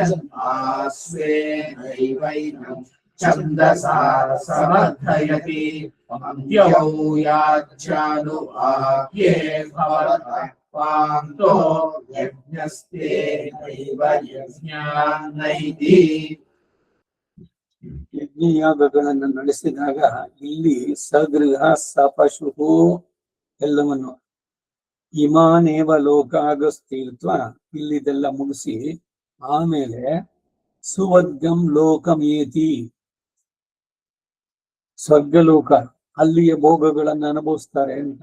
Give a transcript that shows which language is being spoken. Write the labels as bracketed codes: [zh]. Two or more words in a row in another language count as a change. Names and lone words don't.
[sa] छन्द्वास्वेनैवैनम् छन्दसा समर्थयति पङ्क्त्यौ याज्यानुवाक्ये भवतः पान्तो यज्ञस्ते नैव यज्ञान्नैति [kn] ಯಜ್ಞಯಾಗಗಳನ್ನು ನಡೆಸಿದಾಗ ಇಲ್ಲಿ [sa] ಸಗೃಹ ಸಪಶು [kn] ಎಲ್ಲವನ್ನು [sa] ಇಮಾನೇವ ಲೋಕಾಗಸ್ತೀರ್ತ್ವ [kn] ಇಲ್ಲಿದೆಲ್ಲ ಮುಗಿಸಿ ಆಮೇಲೆ [sa] ಸುವರ್ಗಂ ಲೋಕಮೇತಿ [kn] ಸ್ವರ್ಗಲೋಕ ಅಲ್ಲಿಯ ಭೋಗಗಳನ್ನು ಅನುಭವಿಸ್ತಾರೆ ಅಂತ.